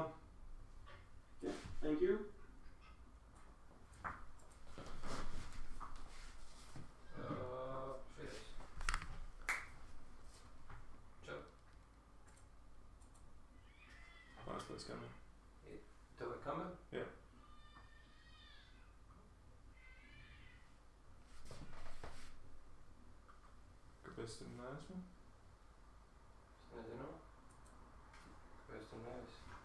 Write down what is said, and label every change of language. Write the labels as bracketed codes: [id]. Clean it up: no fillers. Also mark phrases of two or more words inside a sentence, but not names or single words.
[en] Yeah, thank you. Shit. [sk] Čo? [en] Let's come in. [sk] To je kamer? [en] Yeah. [lv] Kāpēc tu neesmu? Es nezinu. Kāpēc tu neesi?